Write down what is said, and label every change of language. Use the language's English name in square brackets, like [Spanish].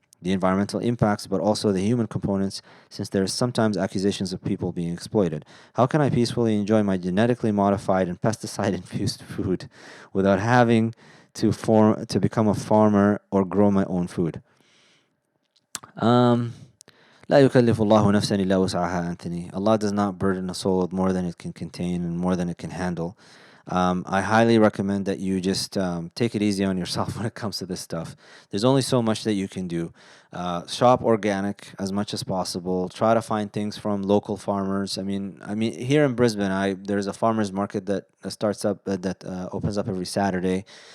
[English] The environmental impacts, but also the human components, since there is sometimes accusations of people being exploited. How can I peacefully enjoy my genetically modified and pesticide-infused food without having to become a farmer or grow my own food? [Arabic] Um, لا يكلف الله نفسا إلا وسعها, Anthony. [English] Allah does not burden a soul with more than it can contain and more than it can handle. I highly recommend that you just take it easy on yourself when it comes to this stuff. There's only so much that you can do. Shop organic as much as possible. Try to find things from local farmers. I mean, here in Brisbane, there's a farmers market that starts up that opens up every Saturday.